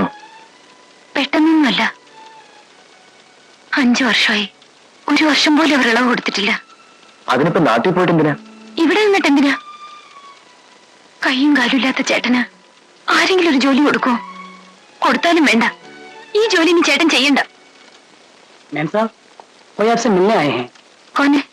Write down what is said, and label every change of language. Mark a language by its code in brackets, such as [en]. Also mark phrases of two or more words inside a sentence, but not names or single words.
[ml] പെട്ടെന്നൊന്നുമല്ല. 5 വർഷമായി. 1 വർഷം പോലും അവർ ഇളവ് കൊടുത്തിട്ടില്ല. അതിനിപ്പോ നാട്ടിൽ പോയിട്ട് എന്തിനാ? ഇവിടെ നിന്നിട്ട് എന്തിനാ? കൈയും കാലും ഇല്ലാത്ത ചേട്ടന് ആരെങ്കിലും ഒരു ജോലി കൊടുക്കോ? കൊടുത്താലും വേണ്ട. ഈ ജോലി ഇനി ചേട്ടൻ ചെയ്യണ്ട. [hi] मैम साहब, कोई आपसे मिलने आए हैं. कौन है?